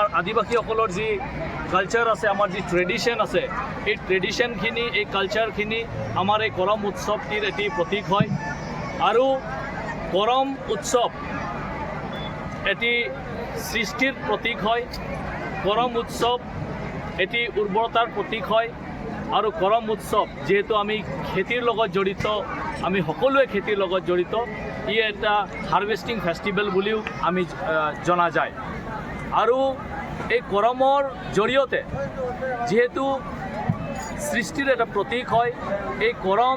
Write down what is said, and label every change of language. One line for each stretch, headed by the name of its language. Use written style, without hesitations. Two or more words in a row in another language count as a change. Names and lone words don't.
Assamese: আদিবাসীসকলৰ যি কালচার আছে আমার যি ট্রেডিশন আছে এই ট্রেডিশনখিনি এই কালচারখিনি আমার এই করম উৎসবটির এটি প্রতীক হয় আৰু করম উৎসব এটি সৃষ্টির প্রতীক হয় করম উৎসব এটি উর্বরতার প্রতীক হয় আৰু করম উৎসব যেহেতু আমি খেতিৰ লগত জড়িত আমি সকলোৱে খেতিৰ লগত জড়িত ই এটা
English: harvesting festival
Assamese: বুলিও আমি জনা যায় আৰু এই করমৰ জৰিয়তে যেহেতু সৃষ্টিৰ এটা প্ৰতীক হয় এই করম